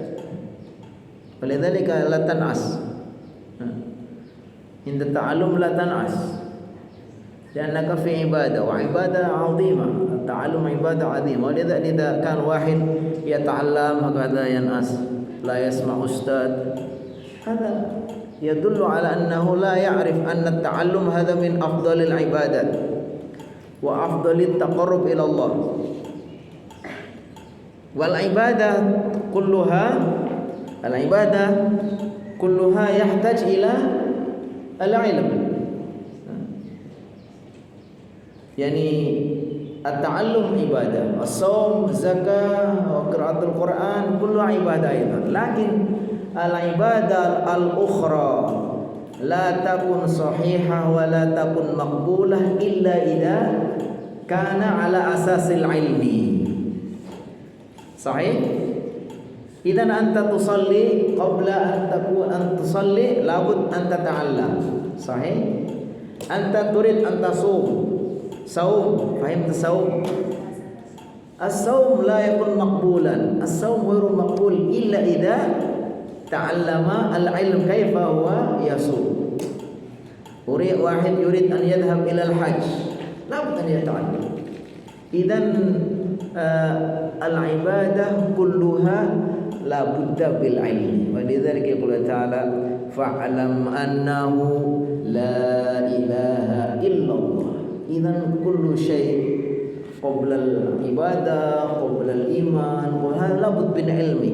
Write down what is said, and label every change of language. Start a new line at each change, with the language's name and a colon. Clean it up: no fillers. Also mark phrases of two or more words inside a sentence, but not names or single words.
Arabic: ولذلك لا تنعس عند التعلم، لا تنعس لأنك في عبادة وعبادة عظيمة. التعلم عبادة عظيمة. ولذلك إذا كان واحد يتعلم هكذا ينعس لا يسمع أستاذ هذا يدل على أنه لا يعرف أن التعلم هذا من أفضل العبادات وأفضل التقرب إلى الله. والعبادة كلها يحتاج إلى العلم. يعني التعلم عبادة، الصوم، زكاة، وقراءة القرآن كل عبادة أيضا. لكن العبادة الأخرى لا تكون صحيحة ولا تكون مقبولة إلا إذا كان على أساس العلم. Sahih? إذن أنت تصلي قبل أن تصلي لا بد أن تتعلم. صحيح؟ أنت تريد أن تصوم. صوم، فاهم صوم? الصوم لا يكون مقبولا. الصوم غير مقبول إلا إذا تعلم العلم كيف هو يصوم. واحد يريد أن يذهب إلى الحج، لا بد أن يتعلم. إذن العبادة كلها لا بد بالعلم. ولذلك قال تعالى فاعلم أنه لا إله إلا الله. إذن كل شيء قبل العبادة، قبل الإيمان، ولا بد بالعلم.